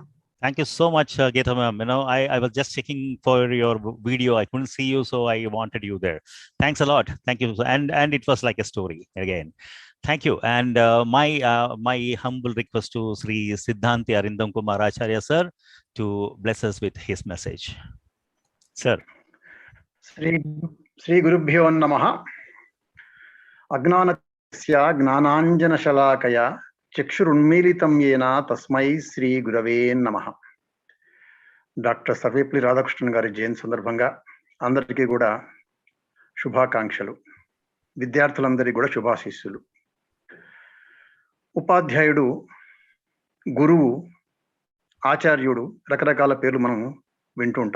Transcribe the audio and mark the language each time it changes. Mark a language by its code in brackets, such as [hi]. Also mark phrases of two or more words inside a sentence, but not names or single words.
[en] Thank you so much, Geeta ma'am. I was just checking for your video. I couldn't see you, so I wanted you there. Thanks a lot. Thank you. And it was like a story again. Thank you. And my humble request to Sri Siddhanti Arindam Kumar Acharya sir to bless us with his message. Sir. [sa] Sri Gurubhyo Namaha. Agnanasya Gnananjana Shalakaya Chakshurunmilitam Yena Tasmai Sri Gurave Namaha. [te] డాక్టర్ సర్వేపల్లి రాధాకృష్ణన్ గారి జయంతి సందర్భంగా అందరికీ కూడా శుభాకాంక్షలు, విద్యార్థులందరికీ కూడా శుభాశీస్సులు. ఉపాధ్యాయుడు, గురువు, ఆచార్యుడు, రకరకాల పేర్లు మనం వింటూ ఉంటాం.